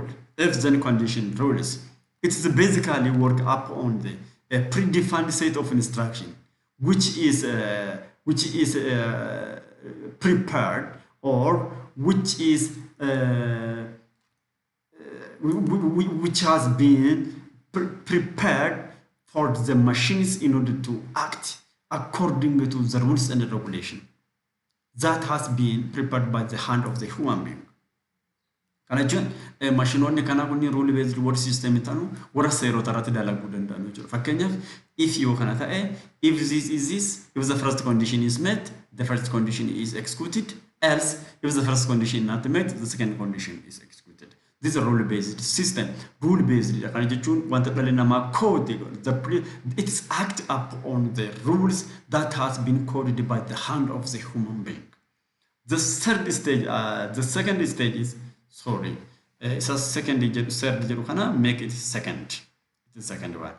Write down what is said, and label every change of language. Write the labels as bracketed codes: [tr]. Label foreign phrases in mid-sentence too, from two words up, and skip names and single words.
[en] If-then condition rules. It's basically work up on the predefined set of instruction, which is prepared or which has been prepared for the machines in order to act according to the rules and regulation that has been prepared by the hand of the human being. [om] Kana jechuun maashinoonni kana kunniin [en] rule based reward system [om] ta'anu warra seerota irratti dalaguu danda'an jechuudha. [en] Fakkeenyaaf if [om] yoo kana ta'e [en] if this is this, if the first condition is met, the first condition is executed, else if the first condition not met, the second condition is executed. This is a rule based system. Rule based [om] kana jechuun wanta dhalli namaa [en] code it is act up on the rules that has been coded by the hand of the human being. The second stage is it's a third kana make it second. The second one.